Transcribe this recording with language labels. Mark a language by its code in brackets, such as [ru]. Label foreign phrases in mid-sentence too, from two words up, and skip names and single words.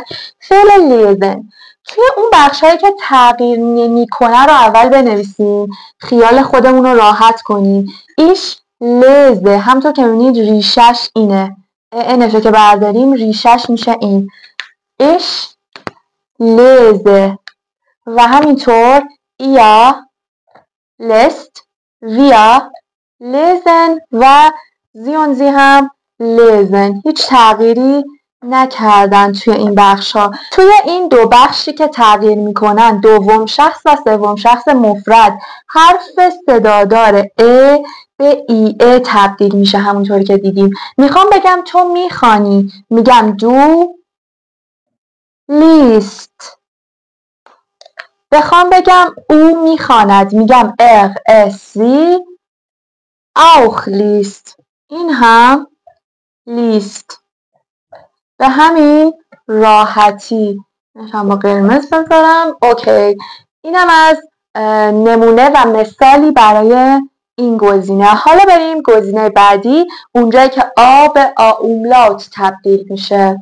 [fa] فعل لیزن توی اون بخشایی که تغییر نمی‌کنه رو اول بنویسیم، خیال خودمون رو راحت کنیم. [de] ich lese, [fa] همونطور که می‌بینید ریشش اینه، انفه که برداریم ریشش میشه این، [de] ich lese. [fa] و همینطور [de] ihr lässt, wir lesen و sie und sie هم lesen. [fa] هیچ تغییری نکردن توی این بخش ها. توی این دو بخشی که تغییر میکنن، دوم شخص و سوم شخص مفرد، حرف صدادار ا به ای تبدیل میشه. همونطوری که دیدیم. میخوام بگم تو میخوانی، میگم [de] du liest. [fa] بخوام بگم او میخواند، میگم [de] sie auch liest. [fa] این هم لیست. به همین راحتی. نشان با قرمز بذارم. اوکی. اینم از نمونه و مثالی برای این گزینه. حالا بریم گزینه بعدی، اونجایی که آ به آ اوملاوت تبدیل میشه.